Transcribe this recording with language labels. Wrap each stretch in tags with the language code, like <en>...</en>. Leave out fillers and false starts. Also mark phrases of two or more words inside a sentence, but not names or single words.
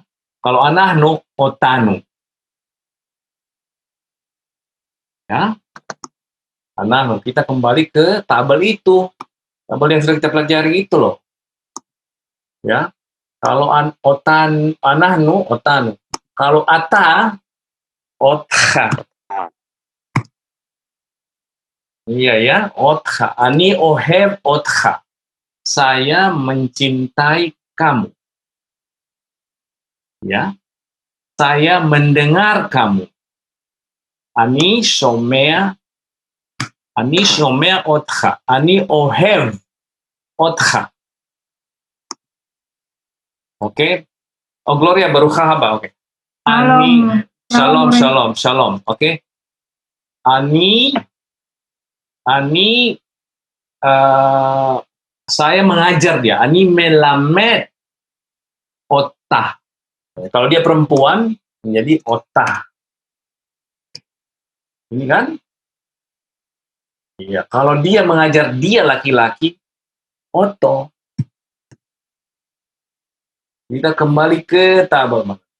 <id>Kalau</id> <he>אנחנו, אותנו.</he> <id>Ya. Anahnu. Kita kembali ke tabel itu. Tabel yang sudah kita pelajari itu loh. Ya. Kalau</id> <he>אנחנו, אותנו.</he> <id>Kalau</id> <he>אתה, אותך.</he> <id>Iya ya, otha.</id> <he>אני אוהב אותך.</he> <id>Saya mencintai kamu. Ya. Saya mendengar kamu.</id> <he>אני שומע אותך. אני אוהב אותך. Oke. Oh, Gloria ברוך הבא. Oke. אני שלום. Oke.</he> <id>Ani saya mengajar dia.</id> <he>אני מלמד אותה.</he> <id>Kalau dia perempuan menjadi otah. Ini kan? Iya. Kalau dia mengajar dia laki-laki, oto. Kita kembali ke tabel.</id>